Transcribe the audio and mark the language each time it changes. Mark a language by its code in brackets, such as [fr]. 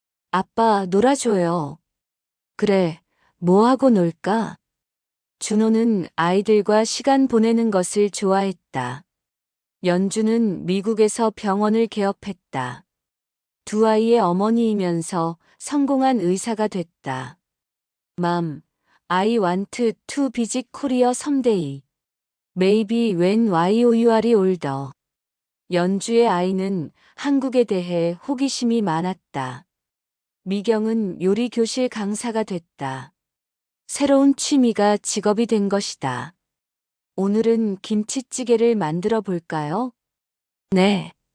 [ko] 아빠, 놀아줘요. 그래, 뭐 하고 놀까? 준호는 아이들과 시간 보내는 것을 좋아했다. 연주는 미국에서 병원을 개업했다. 두 아이의 어머니이면서 성공한 의사가 됐다. [en] 맘, I want to visit Korea someday. Maybe when you are older. [ko] 연주의 아이는 한국에 대해 호기심이 많았다. 미경은 요리 교실 강사가 됐다. 새로운 취미가 직업이 된 것이다. 오늘은 김치찌개를 만들어 볼까요? 네.